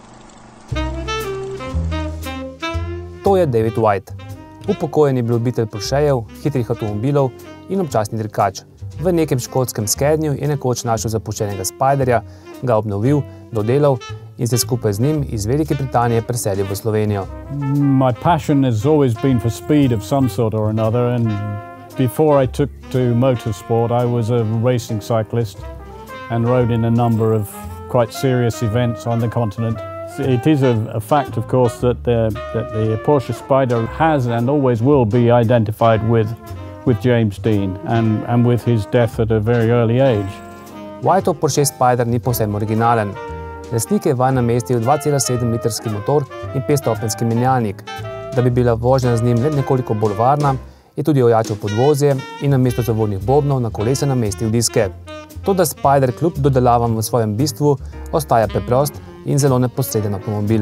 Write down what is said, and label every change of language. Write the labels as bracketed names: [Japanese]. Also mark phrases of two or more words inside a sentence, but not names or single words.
[Slovenian] To je David Whita. Upokojeni ljubitelj Porschejev, hitrih avtomobilov in občasni dirkač. V nekem škotskem skednju je nekoč našel zapuščenega spyderja, ga obnovil, dodelal in se skupaj z njim iz Velike Britanije preselil v Slovenijo. [English] My passion has always been for speed of some sort or another, and before I took to motorsport, I was a racing cyclist and rode in a number of quite serious events on the continent. It is a fact, of course, that the Porsche Spyder has and always will be identified with James Dean and with his death at a very early age. [Slovenian] Whitov Porsche Spyder ni povsem originalen. Lastnik je vanj namestil 2,7-litrski motor in 5-stopenjski menjalnik. Da bi bila vožnja z njim le nekoliko bolj varna, je tudi ojačal podvozje in namesto zavornih bobnov na kolesa namestil diske. Toda Spyder kljub dodelavam v svojem bistvu ostaja preprost in zelo neposreden avtomobil.